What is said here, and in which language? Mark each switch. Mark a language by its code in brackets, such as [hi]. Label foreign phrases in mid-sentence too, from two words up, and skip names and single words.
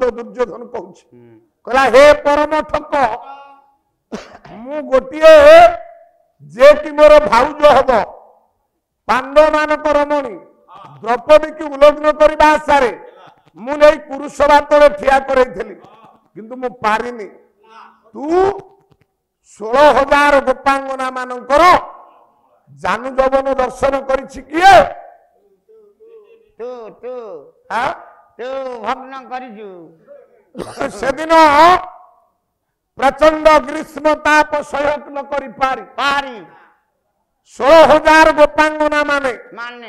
[or] ଦୁର୍ଯ୍ୟୋଧନ କହୁଛ କହଲା ହେ ପରମ ଠକ ମୁଁ ଗୋଟିଏ ଯେ କି ମୋର ଭାଉଜ ହବୋ ପାଣ୍ଡବ ମାନଙ୍କ ରମଣୀ ଦ୍ରୌପଦୀ କି ଉଲ୍ଲଙ୍ଘନ କରବା ଆଶାରେ ମୁଁ ନୈ କୁରୁସଭା ତଳେ ଠିଆ କରୈଥଲି କିନ୍ତୁ ମୁଁ ପାରିନି ତୁ 16,000 ଗୋପାଙ୍ଗନା ମାନଙ୍କର ଜାନୁ ଜବନ ଦର୍ଶନ କରିଛି କିଏ ତୁ ତୁ हां ତୁ ଭଗ୍ନ କରିଜୁ ସେଦିନ ପ୍ରଚଣ୍ଡ ଗ୍ରୀଷ୍ମ ତାପ ସହକ ନ କରି ପାରି 16,000 ଗୋପାଙ୍ଗନା ମାନେ माने